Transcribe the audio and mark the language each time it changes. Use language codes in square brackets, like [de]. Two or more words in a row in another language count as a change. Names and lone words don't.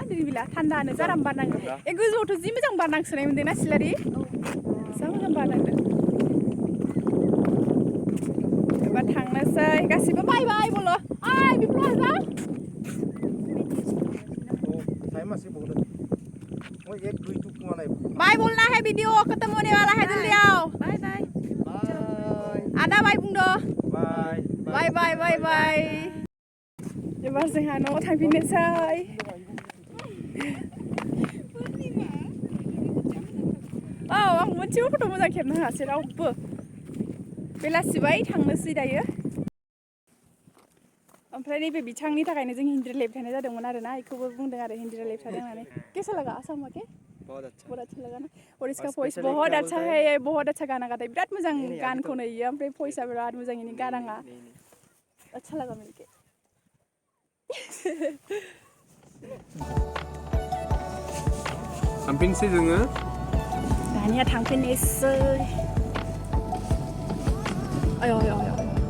[brx] गैला थान्दानो जाराम बारनाङो ए गोजौआवथ' जि मोजां बारनांसोनाय मोनदोंना सिलारि जा मोजां बारनांदों एबार थांनोसै गासिबो [en] bye bye [brx] बोलो आय बेफोर हाजा [hi] टाइम मासे बहुत वो एक दुई टुक माने बाय बोलना है वीडियो खत्म होने वाला है जल्दी आओ [en] bye bye [hi] आदा बाय बुंदो [en] बाय bye bye bye bye [brx] एबार जोंहा न'आव थांफिननोसै औ आं मोनसेबो फट' मोजां खेबनो हायासै रावबो बेलासिबाय थांनोसै दायो ओमफ्राय नैबे बिथांनि थाखायनो जों हिन्दी रायलायबाय थानाय जादोंमोन आरोना बेखौबो बुंदों आरो हिन्दी रायलायबाय थादों होननानै [hi] कैसा लगा आसाम के बहुत अच्छा लगा ना और इसका वॉइस बहुत अच्छा है ये बहुत अच्छा गाना गाता है [brx] बिराद मोजां गान खनो इयो ओमफ्राय वॉइसआ बिराद मोजां इनि गाराङा [hi] अच्छा लगा मिलके [brx] थांफिनसै जोङो दानिया थांफिननोसै आय